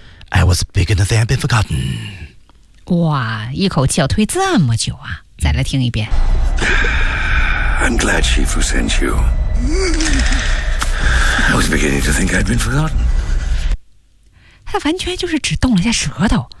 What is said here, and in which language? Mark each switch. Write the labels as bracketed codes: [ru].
[en] I was beginning to think I'd been forgotten. [zh] 哇，一口气要推这么久啊，再来听一遍。 [en] I'm glad she will send you. I was beginning to think I'd been forgotten. [zh] 他完全就是只动了一下舌头。